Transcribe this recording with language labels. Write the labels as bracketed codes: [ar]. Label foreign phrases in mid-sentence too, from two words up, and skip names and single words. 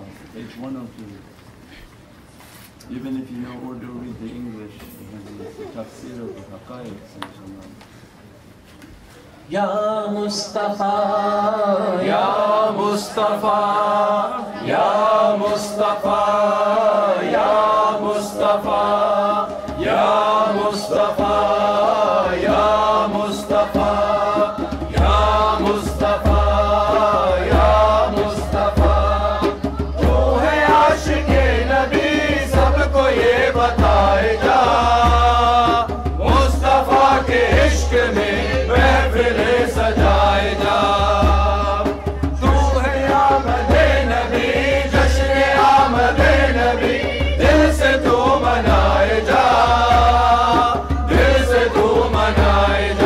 [en] Page 102. Even if you know Urdu, read the English, because it's the tafsir of the haqaiq, inshallah. [ar] يا مصطفى، يا مصطفى، يا مصطفى، يا مصطفى، يا مصطفى، يا مصطفى، يا مصطفى، يا مصطفى. [ur] تو ہے عاشقِ نبی، سب کو یہ بتائے گا، مصطفیٰ کے عشق میں محفلیں سجائے جا. تو ہے آمدِ نبی، جشنِ آمدِ نبی، دل سے تو منائے جا، دل سے تو منائے جا.